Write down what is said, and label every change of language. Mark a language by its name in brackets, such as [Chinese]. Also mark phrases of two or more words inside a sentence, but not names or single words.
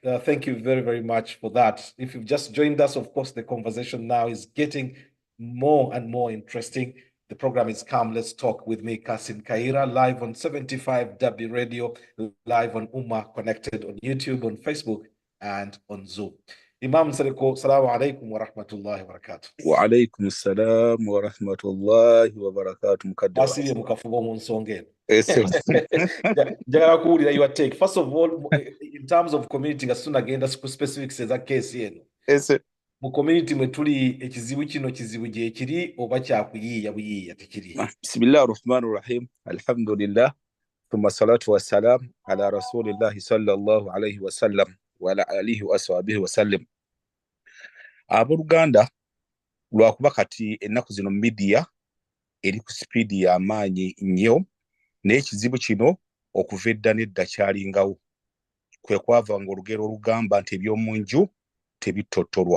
[English] Thank you very, very much for that. If you've just joined us, of course, the conversation now is getting more and more interesting. The program is Come Let's Talk with me, Kassim Kayira, live on 75W Radio, live on Ummah Connected on YouTube, on Facebook, and on Zoom. Imam Sereko, [Arabic] السلام عليكم ورحمة الله وبركاته. وعليكم السلام ورحمة الله وبركاته. [Ganda] Basiye mukafubo munsongeni. [English] Your take. First of all, in terms of community, nga soon again, that's specifics [Ganda] eza case yenu. Mu community mwetuli ekizibu kino kizibu gye kiri oba kyakuyiiya buyiiya tekiri. [Arabic] بسم الله الرحمن الرحيم. Alhamdulillah. ثم الصلاة والسلام على رسول الله صلى الله عليه وسلم. وعلى آله وأصحابه وسلم. [Ganda] Abooluganda lwakuba kati ennaku zino media eri ku sipiidi y'amaanyi nnyo naye ekizibu kino okuva edda n'edda kyalingawo kwe kwava nga olugero olugamba nti eby'omu nju tebittotolwa.